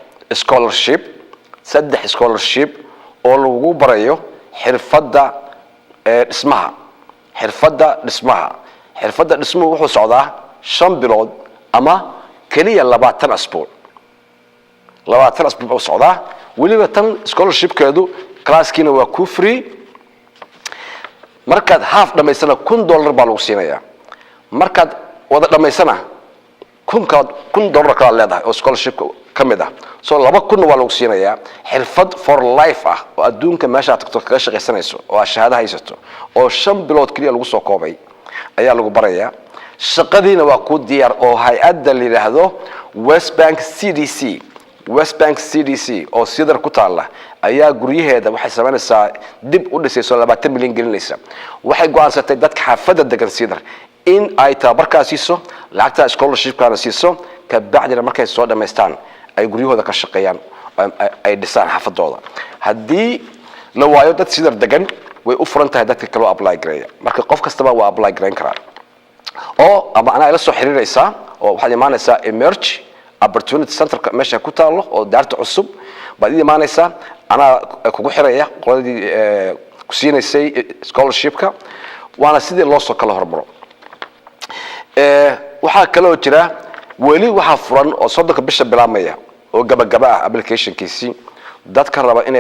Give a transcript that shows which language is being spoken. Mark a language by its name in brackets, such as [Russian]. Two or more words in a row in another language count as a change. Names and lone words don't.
[Somali] scholarship oo lagu barayo xirfadda dhismuhu wuxuu socdaa 5 bilood ama kaliya 20 asbuuc wuxuu socdaa waliba tan scholarshipkeedu classkiina waa ku free markaad half dhamaysana $1 baa lagu siinayaa markaad wada dhamaysana $1 kala leedahay oo scholarship kamid ah soo 2,000 waa lagu siinayaa xirfad [English] for life [Somali] ah oo adduunka meesha tagto kaga shaqaysanayso oo shahaado haysato oo 5 bilood kaliya lagu soo koobay ayaa lagu barayaa shaqadiina waa ku diyaar oo hay'adda la yiraahdo West Bank CDC oo Cedar ku taala ayaa guryaheeda waxay sameynaysaa dib u dhisayso 20 milyan gelinaysa waxay go'aansatay dadka xaafadda degan Cedar in ay tababarkaas siiso lacagta scholarship-kana siiso ka bacdina markay soo dhameystaan ay guryahooda ka shaqeeyaan ay dhisaan xaafadooda haddii la waayo dad Cedar degan way u furan tahay dadka kale oo apply gareeya marka qof kastaba waa apply gareyn karaa oo ama ana ila soo xiriiraysaa oo waxaad imaanaysaa emerge opportunity center meesha ku taalo oo daarta cusub baad imaanaysaa ana kugu xiraya qoladii ku siinaysay scholarship-ka waana sidii loo soo kala hormaro waxa kale oo jira wali waxa furan oo 3 bisha bilaamaya oo gabagaba ah application-kiisi dadka raba inay